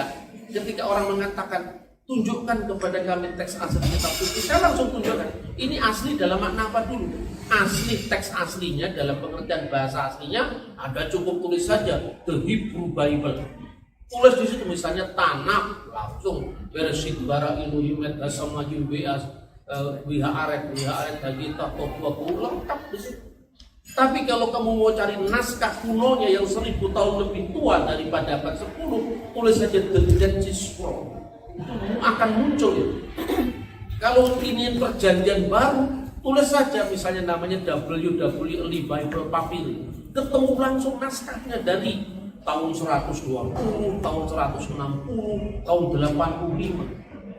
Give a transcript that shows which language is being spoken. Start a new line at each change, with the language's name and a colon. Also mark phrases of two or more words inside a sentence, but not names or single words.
Indonesian: Ketika orang mengatakan, tunjukkan kepada kami teks asli kitab suci, saya langsung tunjukkan. Ini asli dalam makna apa dulu? Asli, teks aslinya dalam pengertian bahasa aslinya ada, cukup tulis saja The Hebrew Bible. Tulis di situ misalnya Tanakh, langsung
Hebrew: בראשית ברא אלהים את השמים ואת הארץ והארץ היתה תהו
Indonesian: lengkap di situ. Tapi kalau kamu mau cari naskah kunonya yang 1000 tahun lebih tua daripada abad 10, tulis saja The Dead Sea Scroll, akan muncul itu. Kalau ini perjanjian baru, tulis saja misalnya namanya WWL Bible Papyri, ketemu langsung naskahnya dari tahun 120, tahun 160, tahun 85.